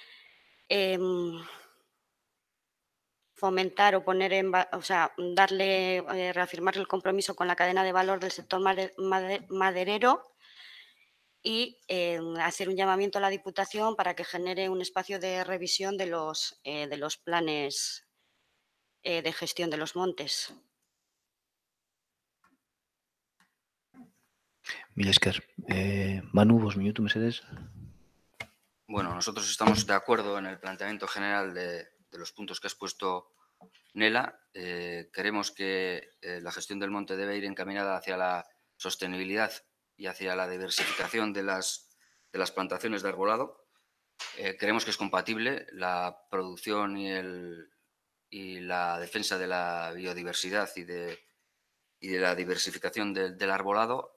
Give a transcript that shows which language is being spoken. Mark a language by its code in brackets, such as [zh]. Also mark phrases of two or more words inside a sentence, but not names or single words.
[es] fomentar o poner reafirmar el compromiso con la cadena de valor del sector maderero y hacer un llamamiento a la Diputación para que genere un espacio de revisión de los planes de gestión de los montes. [eu] Mila esker. Manu, 5 minutu, mesedes. [es] Bueno, nosotros estamos de acuerdo en el planteamiento general de los puntos que has puesto, Nela. Creemos que la gestión del monte debe ir encaminada hacia la sostenibilidad y hacia la diversificación de las plantaciones de arbolado. Creemos que es compatible la producción y la defensa de la biodiversidad y de la diversificación del arbolado.